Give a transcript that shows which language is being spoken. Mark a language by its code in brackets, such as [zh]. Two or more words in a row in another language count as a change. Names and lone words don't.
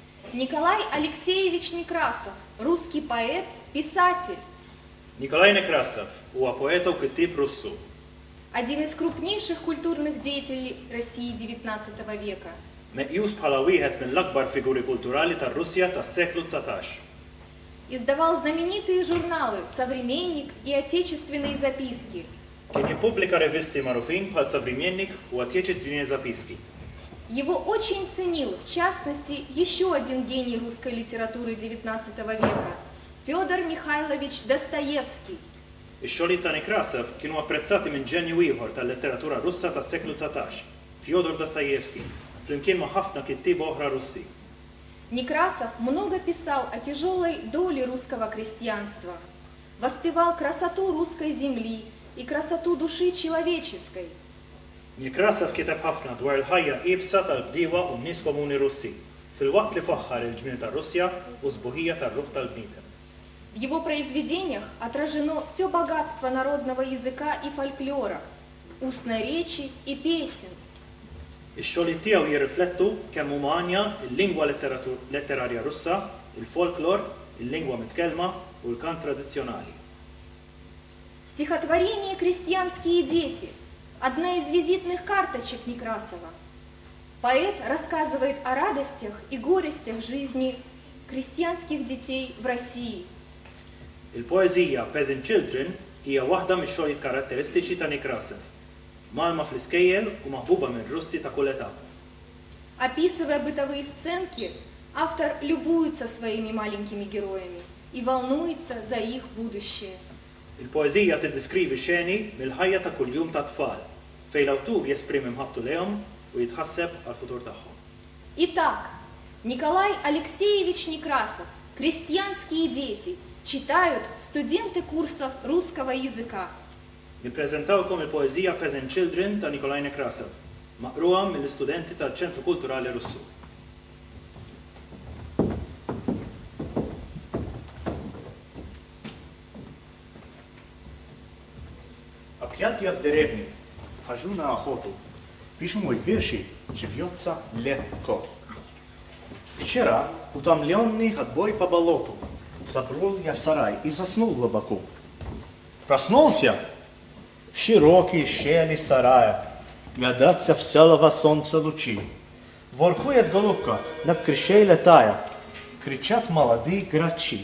[ru] Николай Алексеевич Некрасов, русский поэт, писатель. [mt] Николай Некрасов huwa poeta u kittib Russu. [ru] Один из крупнейших культурных деятелей России XIX века. [mt] Meqjus bħala wieħed mill-akbar figuri kulturali tar-Russja tas-seklu 19. [ru] Издавал знаменитые журналы «Современник» и «Отечественные записки». [mt] Kien jippubblika revisti magħrufin bħal Savremennik u Отечественные записки. [ru] Его очень ценил, в частности, еще один гений русской литературы XIX века – Федор Михайлович Достоевский. [mt] Ix-xogħlijiet ta' Nekrasov kienu apprezzati minn ġenju ieħor tal-letteratura Russa tas-seklu 19, Fjodor Dostojevski, flimkien ma' ħafna kittieba oħra Russi. [ru] Некрасов много писал о тяжелой доле русского крестьянства, воспевал красоту русской земли и красоту души человеческой. [mt] Nekrasov kitab ħafna dwar il-ħajja qiebsa tal-bdiewa u n-nies komuni Russi, fil-waqt li faħħar il-ġmien tar-Russja u żbuħija tar-ruħ tal-bniedem. [ru] В его произведениях отражено все богатство народного языка и фольклора, устной речи и песен. [mt] Ix-xogħlijiet tiegħu jirriflettu kemm huma għanja l-lingwa letterarja Russa, il-folklor, il-lingwa mitkellma u l-kant tradizzjonali. [ru] Стихотворение «Крестьянские дети» – одна из визитных карточек Некрасова. Поэт рассказывает о радостях и горестях жизни крестьянских детей в России. [mt] Il-poeżija Peasant Children hija waħda mix-xogħlijiet karatteristiċi ta' Nekrasov, malma fl-iskejjel u maħbuba minn Russi ta' kull età. [ru] Описывая бытовые сценки, автор любуется своими маленькими героями и волнуется за их будущее. [mt] Il-poeżija tiddeskrivi xeni mill-ħajja ta' kuljum ta' tfal, fejn l-awtur jesprimi mħabbtu lehom u jitħasseb għal-futur tagħhom. [ru] Итак, Николай Алексеевич Некрасов, «Крестьянские дети», читают студенты курсов русского языка. [mt] Nippreżentawkom il-poeżija Peasant Children ta' Nikolaj Nekrasov, maqruha mill-istudenti tal-Ċentru Kulturali Russu. Apjatja w derewni, ħaġuna ħotu, biex mój wiersi ġivjozza lekko. [ru] Вчера утомленный ходьбой по болоту забрел я в сарай и заснул глубоко. Проснулся в широкие щели сарая, глядаться в селого солнца лучи. Воркует голубка над крышей летая, кричат молодые грачи.